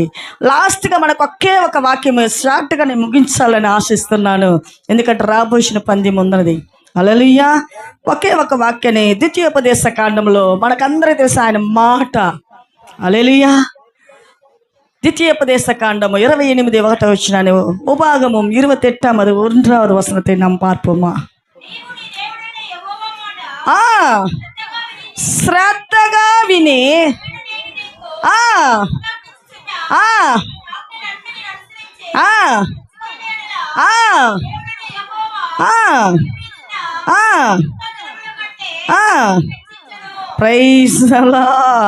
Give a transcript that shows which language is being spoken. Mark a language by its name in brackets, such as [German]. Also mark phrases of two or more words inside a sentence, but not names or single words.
[Telugu] లాస్ట్గా మనకు ఒకే ఒక వాక్యం షార్ట్గా నేను ముగించాలని ఆశిస్తున్నాను, ఎందుకంటే రాబోసిన పందెం ఉన్నది. హల్లెలూయా. ఒకే ఒక వాక్యాన్ని ద్వితీయోపదేశ కాండంలో మనకందరికీ తెలుసు ఆయన మాట. హల్లెలూయా. ద్వితీయోపదేశ కాండము [Tamil] 28:1 உபாகமும் 28 வசனத்தை நாம் பார்ப்போமா? [Telugu] శ్రద్ధగా విని [English] Praise the Lord.